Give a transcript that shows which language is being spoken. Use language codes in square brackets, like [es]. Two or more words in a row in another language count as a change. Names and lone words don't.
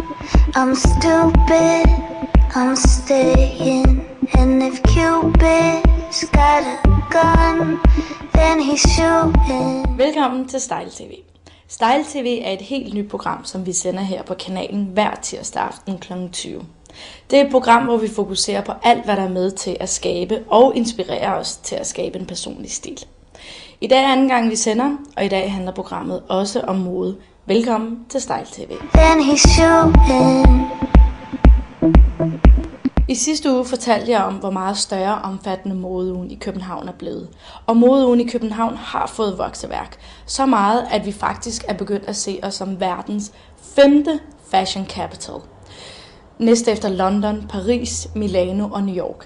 [en] I'm stupid, I'm staying. And if Cupid's got a gun, then he's shooting. [da] Velkommen til Style TV. Style TV er et helt nyt program, som vi sender her på kanalen hver tirsdag aften kl. 20. Det er et program, hvor vi fokuserer på alt, hvad der er med til at skabe og inspirere os til at skabe en personlig stil. I dag er anden gang, vi sender, og i dag handler programmet også om mode. Velkommen til Style TV. [en] Then he's shooting. [da] I sidste uge fortalte jeg om, hvor meget større og omfattende modeugen i København er blevet. Og modeugen i København har fået vokseværk. Så meget, at vi faktisk er begyndt at se os som verdens 5. [en] fashion capital. [da] Næste efter London, Paris, Milano og New York.